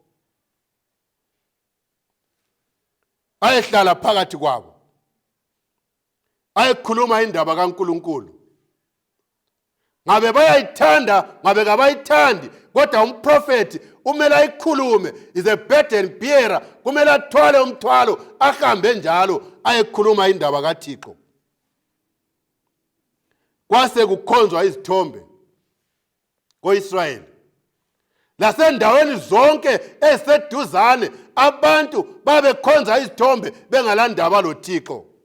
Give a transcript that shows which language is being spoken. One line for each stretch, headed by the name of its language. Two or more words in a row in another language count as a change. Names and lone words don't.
North Ndebele: Ayehlala phakathi kwabo, ayekhuluma indaba kaNkulunkulu. Ngabe bayayithanda, ngabe kabayithandi, kodwa umprofeti umele ayikhulume.
English: Is a burden bearer,
North Ndebele: kumele athwale umthwalo, ahambe njalo ayekhuluma indaba kaThixo. Kwase kukhonzwa izithombe ko-Israyeli. lasendaweni zonke eseduzane abantu babekhonza izithombe bengalandaba loThixo.